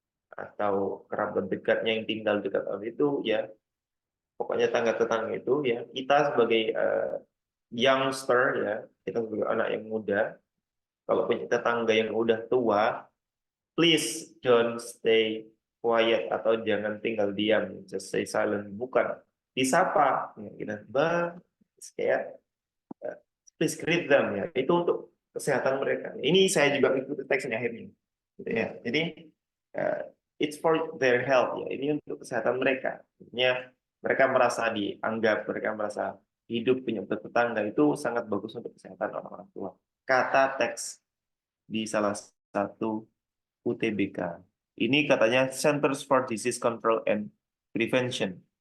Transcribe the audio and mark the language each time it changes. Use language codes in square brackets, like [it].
[id] atau kerabat dekatnya yang tinggal dekat orang itu, ya, pokoknya tetangga itu, ya, kita sebagai youngster, ya, kita sebagai anak yang muda, kalau punya tetangga yang udah tua, [en] please don't stay quiet, [id] atau jangan tinggal diam, [en] just stay silent. [id] Bukan disapa, ya, kita bang, kayak [en] please greet them, [id] ya. Itu untuk kesehatan mereka. Ini saya juga ikuti teksnya akhirnya, gitu ya. Jadi [en] it's for their health, ya. [id] Ini untuk kesehatan mereka. Artinya mereka merasa dianggap, mereka merasa hidup punya tetangga itu sangat bagus untuk kesehatan orang-orang tua. Kata teks di salah satu UTBK. Ini katanya Centers for Disease Control and Prevention.